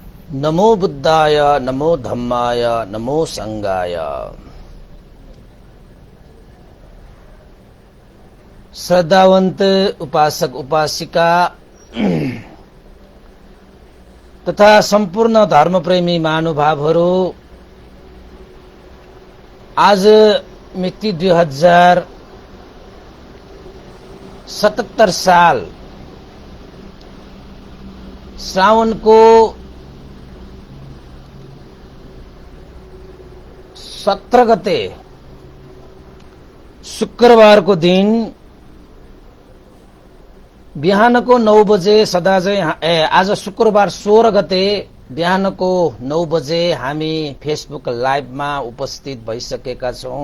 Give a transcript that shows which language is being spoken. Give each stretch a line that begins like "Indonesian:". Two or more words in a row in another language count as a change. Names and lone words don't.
Pali: नमो बुद्धाय नमो धम्माय नमो संघाय।
Nepali: श्रद्धावंत उपासक उपासिका तथा संपूर्ण धर्मप्रेमी महानुभावहरू, आज मिति 2077 साल श्रावणको 17 गते शुक्रबारको दिन बिहानको 9 बजे आज शुक्रबार 16 गते बिहानको 9 बजे हामी फेसबुक लाइभमा उपस्थित भइसकेका छौं।